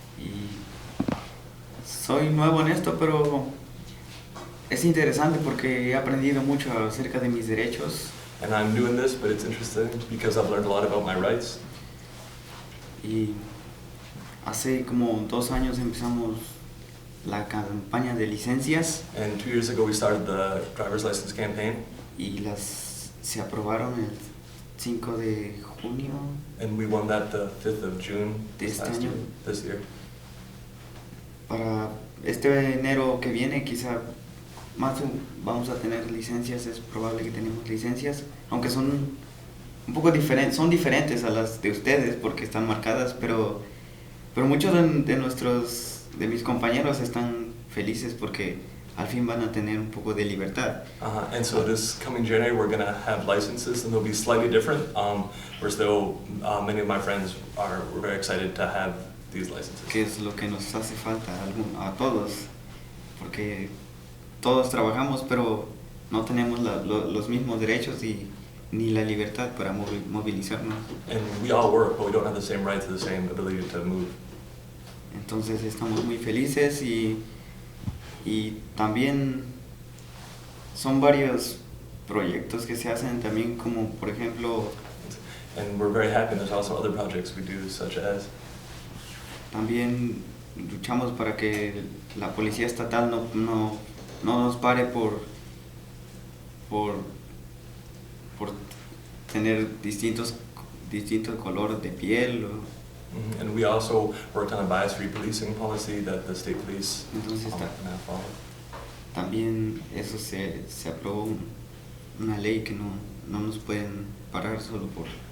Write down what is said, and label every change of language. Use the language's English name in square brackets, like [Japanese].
[Spanish] y soy nuevo en esto, pero es interesante porque he aprendido mucho acerca de mis derechos [English] And I'm new in this, but it's interesting because I've learned a lot about my rights. [Spanish] y hace como 2 años empezamos la campaña de licencias [English] And 2 years ago, we started the driver's license campaign, [Spanish] y se aprobaron el 5 de junio. [English] and we won that the 5th of June This last [Spanish] año. [English] year, this year. [Spanish] Para este enero que viene quizá vamos a tener licencias, es probable que tenemos licencias, aunque son un poco diferentes, son diferentes a las de ustedes porque están marcadas, pero muchos de mis compañeros están felices porque al fin van a tener un poco de libertad. [English] And so this coming January, we're going to have licenses, and they'll be slightly different. We're still, many of my friends we're very excited to have these licenses. [Spanish] Que es lo que nos hace falta a todos, porque todos trabajamos pero no tenemos los mismos derechos ni la libertad para movilizarnos. [English] And we all work, but we don't have the same rights or the same ability to move. [Spanish] Entonces estamos muy felices y también son varios proyectos que se hacen también, como por ejemplo [English] And we're very happy, and there's also other projects we do, such as [Spanish] también luchamos para que la policía estatal no nos pare por tener distintos colores de piel. [English] And we also worked on a bias-free policing policy that the state police [Spanish] Entonces [English] now follow. [Spanish] también eso se aprobó una ley que no nos pueden parar solo por